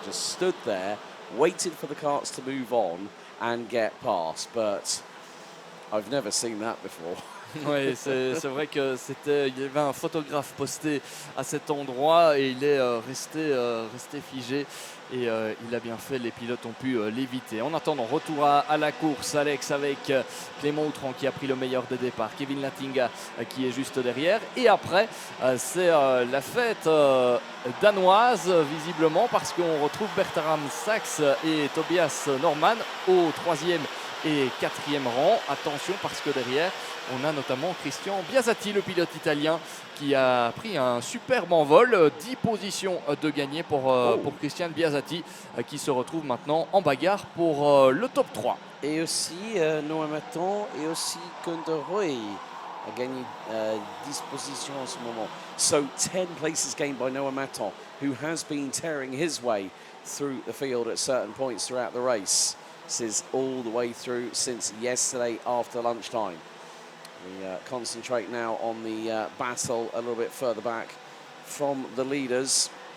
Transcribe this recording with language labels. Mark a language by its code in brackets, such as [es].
[en] Just stood there, waited for the carts to move on and get past. But I've never seen that before. [fr] Oui, c'est vrai que il y avait un photographe posté à cet endroit et il est resté figé et il a bien fait, les pilotes ont pu l'éviter. En attendant, retour à la course, Alex, avec Clément Outran qui a pris le meilleur des départs, Kevin Latinga qui est juste derrière, et après c'est la fête danoise visiblement, parce qu'on retrouve Bertram Sachs et Tobias Norman au 3e et 4e rang. Attention, parce que derrière on a notamment Christian Biazati, le pilote italien, qui a pris un superbe envol. 10 positions de gagné pour Christian Biazati, qui se retrouve maintenant en bagarre pour le top 3. Et aussi Noah Maton et aussi Gunther Roy a gagné 10 positions en ce moment. [en] So 10 places gained by Noah Maton, who has been tearing his way through the field at certain points throughout the race. This is all the way through since yesterday after lunchtime. We concentrate now on the battle a little bit further back from the leaders.